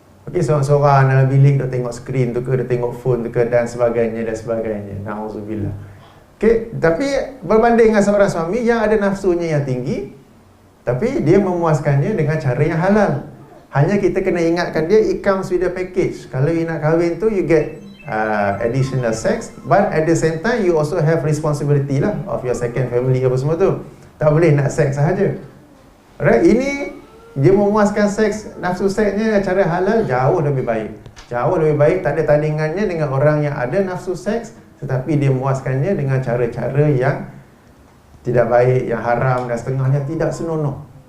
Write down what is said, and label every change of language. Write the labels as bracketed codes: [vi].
[ms] Okey, seorang-seorang dalam bilik dia tengok skrin tu ke, dia tengok phone tu ke dan sebagainya. Na'udzubillah. Okey, tapi berbanding dengan seorang suami yang ada nafsunya yang tinggi, Tapi dia memuaskannya dengan cara yang halal. Hanya kita kena ingatkan dia, [en] it comes with a package. [ms] Kalau [en] you [ms] nak kahwin tu, [en] you get additional sex, but at the same time you also have responsibility lah of your second family [ms] apa semua tu. Tak boleh nak seks sahaja. Alright, ini dia memuaskan seks, nafsu seksnya cara halal jauh lebih baik. Jauh lebih baik, tak ada tandingannya dengan orang yang ada nafsu seks, tetapi dia memuaskannya dengan cara-cara yang tidak baik, yang haram dan setengahnya tidak senonoh.